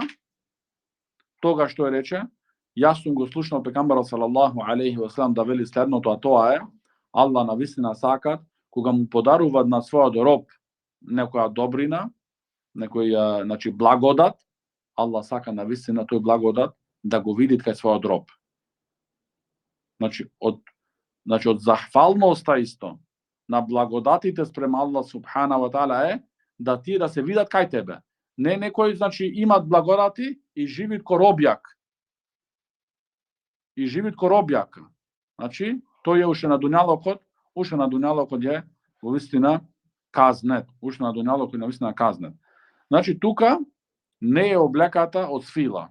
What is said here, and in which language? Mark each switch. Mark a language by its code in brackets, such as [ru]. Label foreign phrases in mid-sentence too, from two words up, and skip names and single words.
[mk] Тогаш тој рече: јас сум го слушнал пекамберот [ar] صلى الله عليه وسلم [mk] да вели следното, а тоа е: Аллах навистина сакат кога му подаруваат на својот роб некоја добрина, некој, значи, благодат, Аллах сака навистина тој благодат да го види кај својот роб. Значи од захвалноста исто на благодатите спрема Аллах [ar] سبحانه وتعالى [mk] е да тие да се видат кај тебе. Не некои, значи, имат благодати и живит ко робјак. И живит ко робјак. Значи, тој е уште на дуњалокот е во вистина казнет. Уште на дуњалокот е на вистина казнет. Значи, тука не е облеката од свила.